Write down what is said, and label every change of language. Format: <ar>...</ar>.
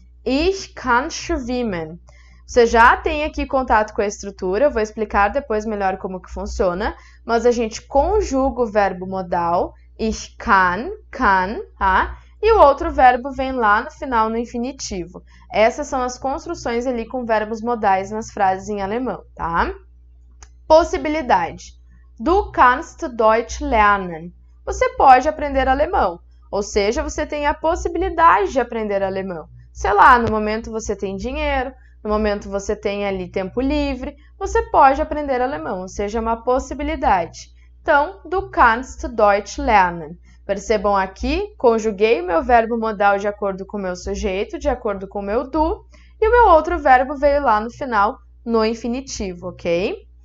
<de>Ich kann schwimmen.</de> <pt>Você já tem aqui contato com a estrutura, eu vou explicar depois melhor como que funciona, mas a gente conjuga o verbo modal,</pt> <de>ich kann,</de> <pt>tá? E o outro verbo vem lá no final no infinitivo. Essas são as construções ali com verbos modais nas frases em alemão, tá? Possibilidade.</pt> <de>Du kannst Deutsch lernen.</de> <pt>Você pode aprender alemão, ou seja, você tem a possibilidade de aprender alemão. Sei lá, no momento você tem dinheiro, no momento você tem ali tempo livre, você pode aprender alemão, ou seja, uma possibilidade. Então,</pt> <de>du kannst Deutsch lernen.</de> <pt>Percebam aqui, conjuguei o meu verbo modal de acordo com o meu sujeito, de acordo com o meu du, e o meu outro verbo veio lá no final, no infinitivo, ok?</pt>